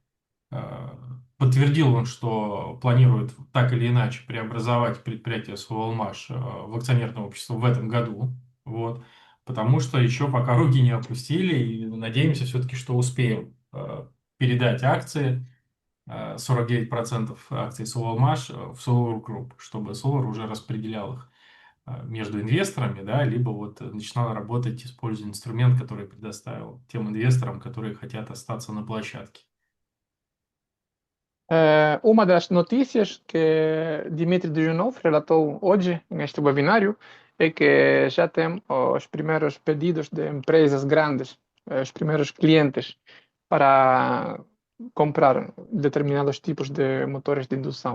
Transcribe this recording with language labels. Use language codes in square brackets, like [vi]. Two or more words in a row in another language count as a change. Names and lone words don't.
[ru] Подтвердил он, что планирует так или иначе преобразовать предприятие Соволмаш в акционерное общество в этом году, вот, потому что еще пока руки не опустили, и надеемся все-таки, что успеем передать акции, 49% акций Соволмаш в Solar Group, чтобы Solar уже распределял их между инвесторами, да, либо вот начинал работать, используя инструмент, который предоставил тем инвесторам, которые хотят остаться на площадке. [pt] Uma das notícias que Dmitry Duyunov relatou hoje neste webinário é que já tem os primeiros pedidos de empresas grandes, os primeiros clientes para comprar determinados tipos de motores de indução.